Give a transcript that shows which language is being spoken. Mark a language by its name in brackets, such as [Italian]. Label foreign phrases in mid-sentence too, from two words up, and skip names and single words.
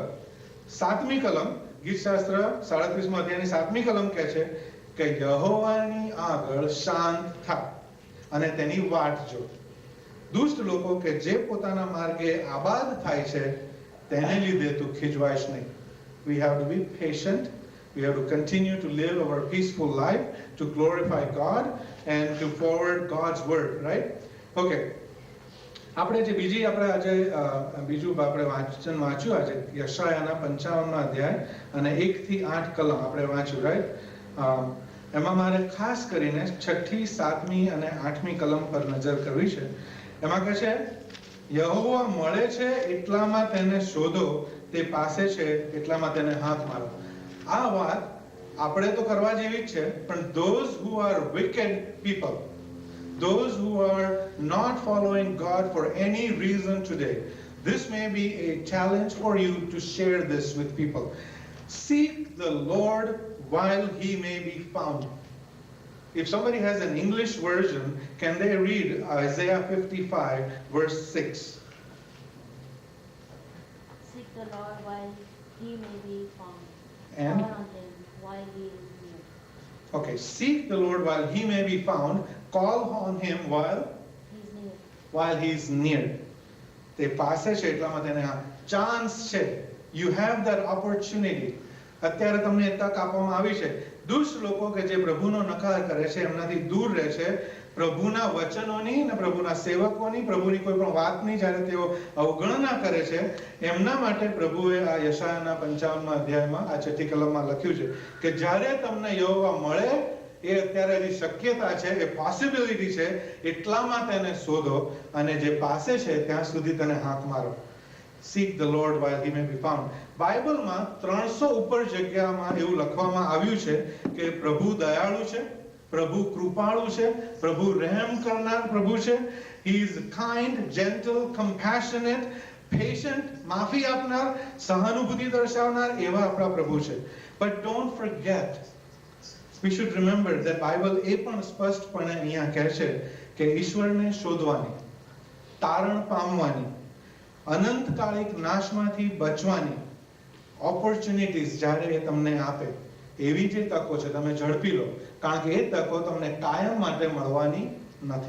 [Gujarati] 7મી કલમ ગીતશાસ્ત્ર 37મા અધ્યાયની 7મી કલમ કહે છે કે યહોવાની આગળ શાંત થા અને તેની વાટ જો. દુષ્ટ લોકો કે જે પોતાના માર્ગે આબાદ થાય છે તેને લીધે તું ખીજવાઈશ નહીં. [English] We have to be patient. We have to continue to live our peaceful life, to glorify God and to forward God's word, right? Okay. [Gujarati] આપણે જે આપણે આજે બીજું આપણે વાંચન વાંચ્યું આજે યશાયાના 55મા અધ્યાય અને 1 થી 8 કલમ આપણે વાંચ્યું, રાઈટ? એમાં મારે ખાસ કરીને 6ઠી 7મી અને 8મી કલમ પર નજર કરવી છે. એમાં કહે છે યહોવા મળે છે એટલામાં તેને શોધો, તે પાસે છે એટલામાં તેને હાથ મારો. આ વાત આપણે તો કરવા જેવી જ છે, પણ [English] those who are wicked people, those who are not following God for any reason today, this may be a challenge for you to share this with people. Seek the Lord while he may be found. If somebody has an English version, can they read Isaiah 55 verse 6? Seek the Lord while he may be found. And? Call on him while he is near. Okay, seek the Lord while he may be found, call on him while He's near. he's near. [Gujarati] તે પાસે છે એટલામાં તેને ચાન્સ છે. [English] You have that opportunity. [Gujarati] અત્યારે તમને તક આપવામાં આવી છે. દુષ્ટ લોકો કે જે પ્રભુનો નકાર કરે છે, એમનાથી દૂર રહે છે, પ્રભુના વચનોની અને પ્રભુના સેવકોની, પ્રભુની કોઈ પણ વાતની જ્યારે તેઓ અવગણના કરે છે, એમના માટે પ્રભુએ આ યશાયાના 55મા અધ્યાયમાં આ 6ઠી કલમમાં લખ્યું છે કે જ્યારે તમને યહોવા મળે, એ અત્યારે હજી શક્યતા છે, એ પોસિબિલિટી છે, એટલામાં તેને શોધો અને જે પાસે છે ત્યાં સુધી તેને હાથ મારો. [English] Seek the Lord while he may be found. [Gujarati] બાઇબલમાં 300 ઉપર જગ્યામાં એવું લખવામાં આવ્યું છે કે પ્રભુ દયાળુ છે, પ્રભુ કૃપાળુ છે, પ્રભુ રહેમ કરનાર પ્રભુ છે. [English] He is kind, gentle, compassionate, patient, [Gujarati] માફી આપનાર, સહાનુભૂતિ દર્શાવનાર એવા આપણા પ્રભુ છે. [English] But don't forget, we should remember that [Gujarati] Bible એ પણ સ્પષ્ટપણે અહીંયા કહે છે કે ઈશ્વરને શોધવાની, તારણ પામવાની, અનંતકાલિક નાશમાંથી બચવાની ઓપોર્ચ્યુનિટીઝ જ્યારે એ તમને આપે, એવી જે તકો છે તમે ઝડપી લો, કારણ કે એ તકો તમને કાયમ માટે મળવાની નથી.